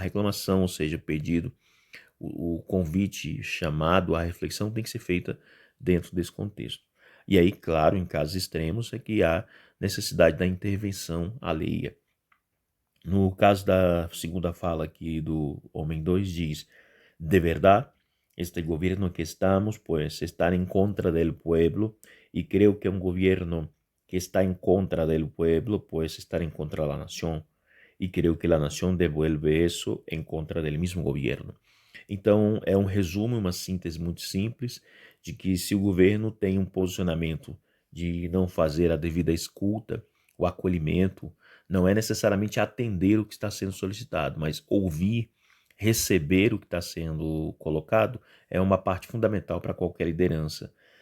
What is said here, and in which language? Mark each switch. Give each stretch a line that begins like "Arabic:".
Portuguese: A reclamação, ou seja, o pedido, o convite, chamado à reflexão tem que ser feita dentro desse contexto. E aí, claro, em casos extremos é que há necessidade da intervenção alheia. No caso da segunda fala aqui do homem 2 diz:
Spanish: de verdade, este gobierno que estamos, pues, está en contra del pueblo, y creo que un gobierno que está en contra del pueblo, pues, estar en contra de la nación, y creo que la nación devuelve eso en contra del mismo gobierno.
Portuguese: Então, é um resumo, uma síntese muito simples, de que se o governo tem um posicionamento de não fazer a devida escuta, o acolhimento, não é necessariamente atender o que está sendo solicitado, mas ouvir, receber o que está sendo colocado é uma parte fundamental para qualquer liderança.